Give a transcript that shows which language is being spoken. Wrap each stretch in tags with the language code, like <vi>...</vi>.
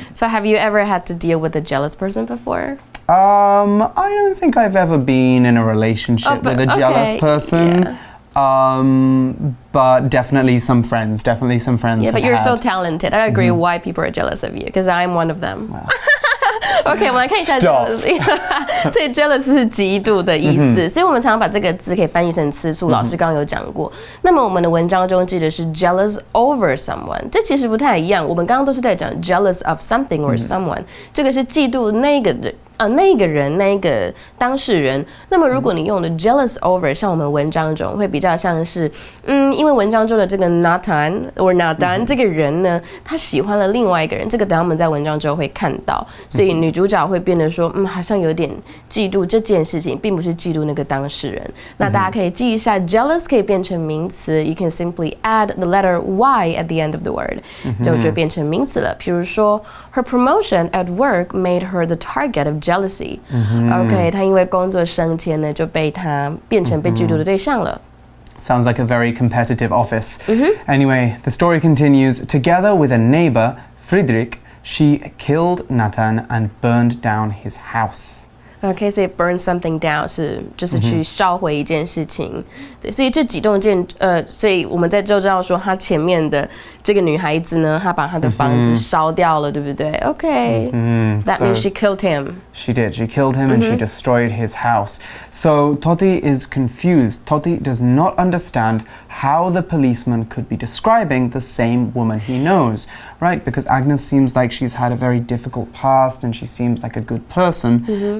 <en>So have you ever had to deal with a jealous person before? I don't think I've ever been in a relationship with a jealous person. But definitely some friends. Yeah, but you're so talented. I agree why people are jealous of you because I'm one of them. Wow.</en> <zh>OK， 我们来看一下 jealousy 所以 jealous 是嫉妒的意思，所以我们常常把这个字可以翻译成吃醋。老师刚刚有讲过。那么我们的文章中记得是</zh> <en>jealous over someone，</en> <zh>这其实不太一样。我们刚刚都是在讲</zh> <en>jealous of something or someone，</en> <zh>这个是嫉妒那个那个人那个当事人。那么如果你用的</zh> <en>jealous over，</en> <zh>像我们文章中会比较像是，因为文章中的这个 Natan or Natan 这个人呢，他喜欢了另外一个人，这个等下我们在文章中会看到，所以女主角会变得说，好像有点嫉妒这件事情，并不是嫉妒那个当事人。那大家可以记一下 jealous 可以变成名词 ，</zh> <en>you can simply add the letter y at the end of the word，</en> <zh>就变成名词了。比如说</zh> <en>her promotion at work made her the target of jealousy。</en> <zh>OK， 她因为工作升迁呢，就被她变成被嫉妒的对象了。</zh> <en>Sounds like a very competitive office. Anyway, the story continues. Together with a neighbor, Friedrich, she killed Nathan and burned down his house.</en> <zh>OK， 所以 burn something down 就是去烧毁一件事情，对，所以这几栋所以我们在就知道说，她前面的这个女孩子呢，她把她的房子烧掉了，对不对 ？OK，</zh> <en>so that means she killed him. She did. She killed him and she destroyed his house. So Toti is confused. Toti does not understand how the policeman could be describing the same woman he knows, right? Because Agnes seems like she's had a very difficult past and she seems like a good person.</en>